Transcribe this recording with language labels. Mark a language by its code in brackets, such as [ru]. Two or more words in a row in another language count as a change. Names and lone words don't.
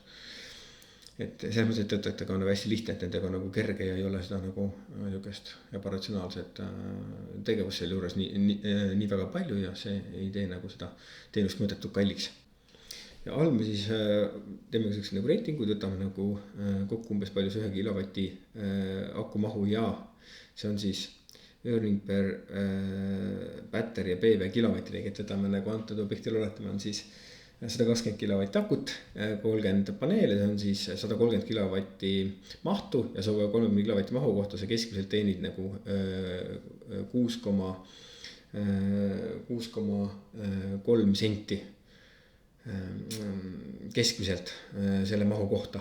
[et] Et selles mõttes, et töötajatega on hästi lihtne, et nendega on nagu kerge ja ei ole seda nagu niisugust ebaratsionaalset tegevust selle juures nii väga palju ja see ei tee nagu seda teenust mõõdetud kalliks. Ja all me siis teeme nagu reitinguid, võtame nagu kokku umbes palju see 1 kilovati aku mahu ja see on siis [en] earning per battery [et] ja PV kilovatti, et võtame nagu antud objektil oletame on siis 120 kilovatti akut, 30 paneele, see on siis 130 kilovatti mahtu ja 130 kilovatti mahu kohta see keskmiselt teenid nagu 6,3 senti keskmiselt selle mahu kohta.